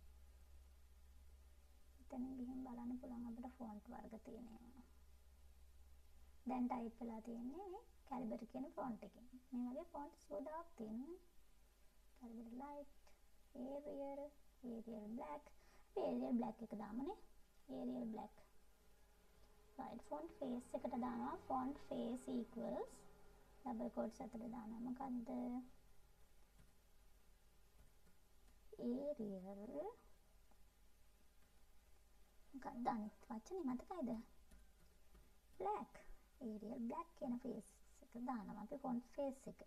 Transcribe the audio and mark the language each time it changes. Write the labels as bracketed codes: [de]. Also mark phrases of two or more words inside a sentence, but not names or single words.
[si] එතන ගිහින් බලන්න පුළුවන් අපිට font වර්ග තියෙනවා. දැන් ටයිප් වෙලා තියෙන්නේ Calibri කියන font එකෙන්. මේ වගේ fonts ගොඩක් තියෙනවා. Calibri light, Arial black. අපි Arial black එක දාමුනේ. [en] Arial black. right font face [si] එකට දානවා [en] font face equals double quotes [si] අතර දානවා මොකද්ද? Arial මොකක්ද අනිත් වචනේ මතකයිද? black. Arial black කියන face එක දානවා අපි [en] font face [si] එක.